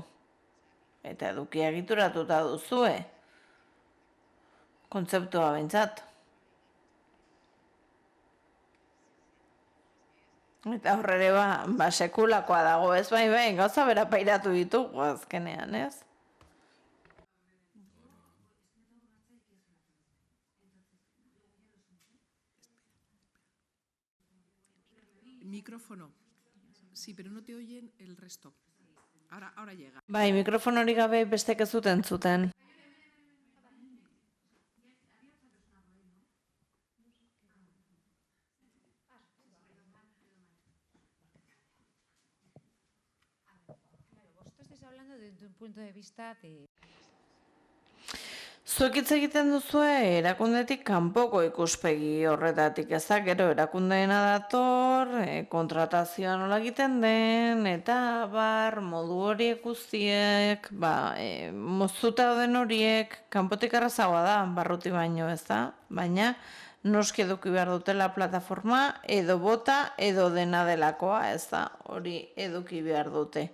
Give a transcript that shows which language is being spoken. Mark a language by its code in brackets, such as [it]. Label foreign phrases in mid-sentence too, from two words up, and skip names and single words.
[eu] Eta edukia egituratuta duzue. Kontzeptua behintzat. Eta horrere sekulakoa dago, ez bai, gauza bera pairatu ditugu azkenean, ez? [es] Micrófono. Sí, pero no te oyen el resto. Ahora llega. [eu] Bai, mikrofon hori gabe bestek ez zuten zuten. [es] Vosotros estáis hablando desde un punto de vista de... [eu] Zuek hitz egiten duzue erakundetik kanpoko ikuspegi horretatik, ez da, gero erakundeena dator, kontratazioa nola egiten den, eta modu horiek guztiek, moztuta dauden horiek, kanpotik errazagoa da, barruti baino, ez da, baina noski eduki behar dutela plataforma, edo bota, edo dena delakoa, ez da, hori eduki behar dute.